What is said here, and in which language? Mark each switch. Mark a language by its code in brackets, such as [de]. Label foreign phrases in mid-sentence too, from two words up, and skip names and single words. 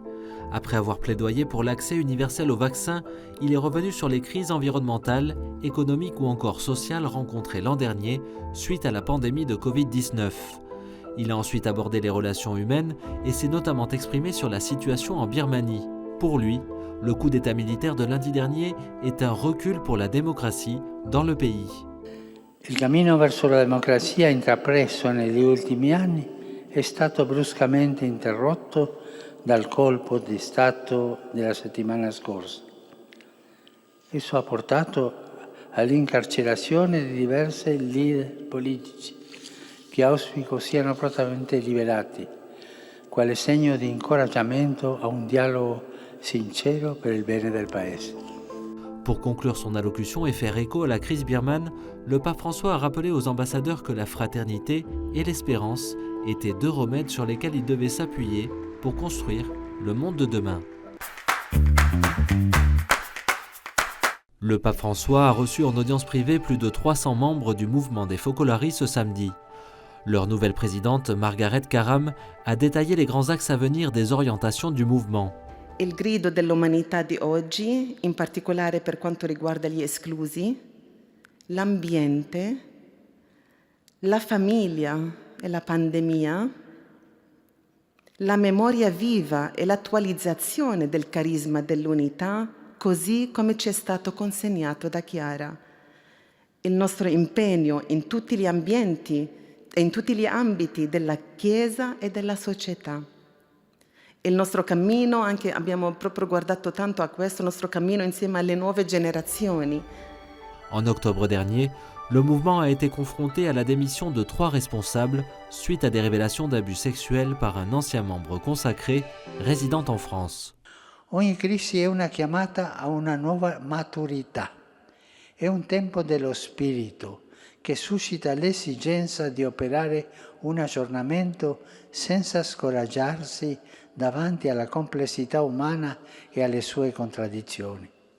[fr] Après avoir plaidoyé pour l'accès universel aux vaccins, il est revenu sur les crises environnementales, économiques ou encore sociales rencontrées l'an dernier suite à la pandémie de Covid-19. Il a ensuite abordé les relations humaines et s'est notamment exprimé sur la situation en Birmanie. Pour lui, le coup d'État militaire de lundi dernier est un recul pour la démocratie dans le pays. [it] Il cammino verso la democrazia intrapreso negli ultimi anni è stato bruscamente interrotto dal colpo di Stato della settimana scorsa. Esso ha portato all'incarcerazione di diversi leader politici che auspico siano prontamente liberati, quale segno di incoraggiamento a un dialogo sincero per il bene del Paese. [fr] Pour conclure son allocution et faire écho à la crise birmane, le pape François a rappelé aux ambassadeurs que la fraternité et l'espérance étaient deux remèdes sur lesquels ils devaient s'appuyer pour construire le monde de demain. Le pape François a reçu en audience privée plus de 300 membres du mouvement des Focolari ce samedi. Leur nouvelle présidente, Margaret Karam, a détaillé les grands axes à venir des orientations du mouvement. [it] Il grido dell'umanità di oggi, in particolare per quanto riguarda gli esclusi, l'ambiente, la famiglia e la pandemia, la memoria viva e l'attualizzazione del carisma dell'unità, così come ci è stato consegnato da Chiara. Il nostro impegno in tutti gli ambienti e in tutti gli ambiti della Chiesa e della società. Il nostro cammino, anche abbiamo proprio guardato tanto a questo, il nostro cammino insieme alle nuove generazioni. [fr] En octobre dernier, le mouvement a été confronté à la démission de 3 responsables suite à des révélations d'abus sexuels par un ancien membre consacré résidant en France. [it] Ogni crisi è una chiamata a una nuova maturità. È un tempo dello spirito che suscita l'esigenza di operare un aggiornamento senza scoraggiarsi davanti alla complessità umana e alle sue contraddizioni.